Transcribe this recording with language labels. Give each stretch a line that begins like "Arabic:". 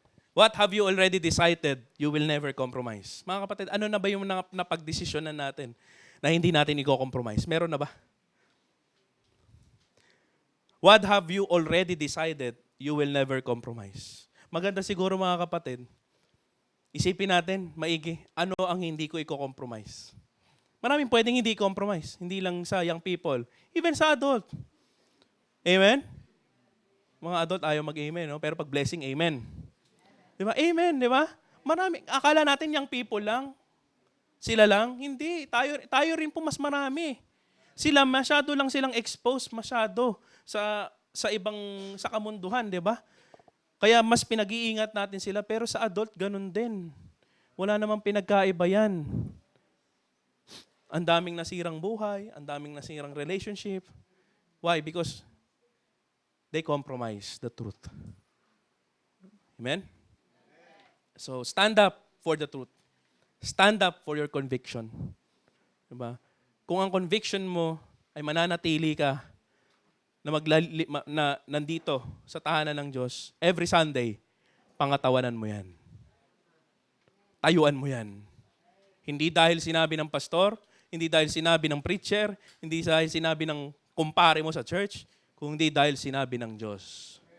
English: What have you already decided? You will never compromise.
Filipino: Mga kapatid, ano na ba yung napagdesisyonan natin na hindi natin i-compromise? Meron na ba?
English: What have you already decided? You will never compromise.
Filipino: Maganda siguro mga kapatid, isipin natin, maigi, ano ang hindi ko i-compromise? Maraming pwedeng hindi i-compromise. Hindi lang sa young people. Even sa adult. Amen? Mga adult ayaw mag-amen, no? Pero pag blessing, amen. Di ba? Amen, di ba? Marami. Akala natin young people lang. Sila lang. Hindi. Tayo rin po mas marami. Sila masyado lang silang exposed masyado sa kamunduhan, di ba? Kaya mas pinag-iingat natin sila, pero sa adult, ganun din. Wala namang pinagkaiba yan. Ang daming nasirang buhay, ang daming nasirang relationship. Why?
English: Because they compromise the truth. Amen? So, stand up for the truth. Stand up for your conviction.
Filipino: Diba? Kung ang conviction mo ay mananatili ka na nandito sa tahanan ng Diyos, every Sunday, pangatawanan mo yan. Tayuan mo yan. Hindi dahil sinabi ng pastor, hindi dahil sinabi ng preacher, hindi dahil sinabi ng kumpare mo sa church, kundi dahil sinabi ng Diyos.